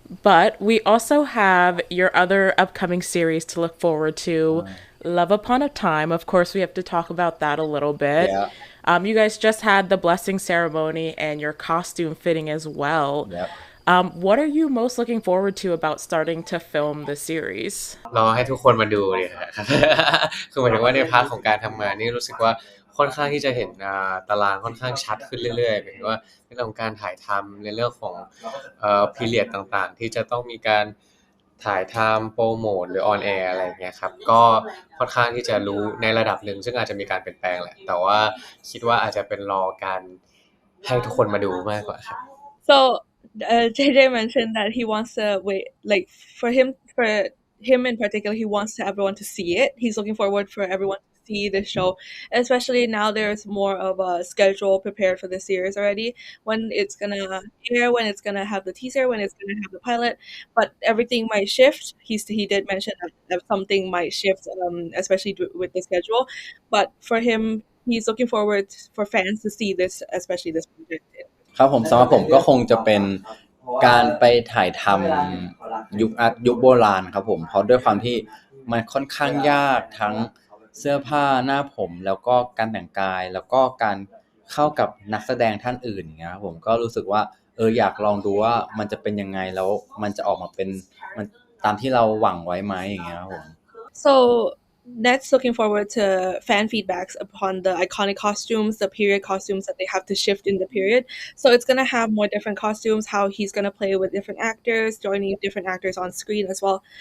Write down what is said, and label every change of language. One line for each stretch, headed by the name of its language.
English: But we also have your other upcoming series to look forward to, Love Upon a Time. Of course, we have to talk about that a little bit. Yeah, You guys just had the blessing ceremony and your costume fitting as well. yeah. What are you most looking forward to about starting to film the series?
Thai: รอให้ทุกคนมาดูเลยครับ คือหมายถึงว่าในพาร์ทของการทำงานนี่รู้สึกว่าค่อนข้างที่จะเห็นตารางค่อนข้างชัดขึ้นเรื่อยๆหมายถึงว่าในเรื่องของการถ่ายทำในเรื่องของพีเรียดต่างๆที่จะต้องมีการถ่ายทำโปรโมทหรือออนแอร์อะไรอย่างเงี้ยครับก็ค่อนข้างที่จะรู้ในระดับหนึ่งซึ่งอาจจะมีการเปลี่ยนแปลงแหละแต่ว่าคิดว่าอาจจะเป็นรอการให้ทุกคนมาดูมากกว่าครับ
English: So JJ mentioned that he wants to wait, like for him in particular, he wants everyone to see it. He's looking forward for everyone to see the show, especially now there's more of a schedule prepared for the series already. When it's gonna air, when it's gonna have the teaser, when it's gonna have the pilot, but everything might shift. He did mention that something might shift, especially with the schedule. But for him, he's looking forward for fans to see this, especially this project.
Thai: ครับผมสำหรับผมก็คงจะเป็นการไปถ่ายทำยุคโบราณครับผมเพราะด้วยความที่มันค่อนข้างยากทั้งเสื้อผ้าหน้าผมแล้วก็การแต่งกายแล้วก็การเข้ากับนักแสดงท่านอื่นอย่างเงี้ยครับผมก็รู้สึกว่าอยากลองดูว่ามันจะเป็นยังไงแล้วมันจะออกมาเป็นมันตามที่เราหวังไว้ไหมอย่างเงี้ยครับผม
English: So Net's looking forward to fan feedbacks upon the iconic costumes, the period costumes that they have to shift in the period. So it's gonna have more different costumes, how he's gonna play with different actors, joining different actors on screen as well.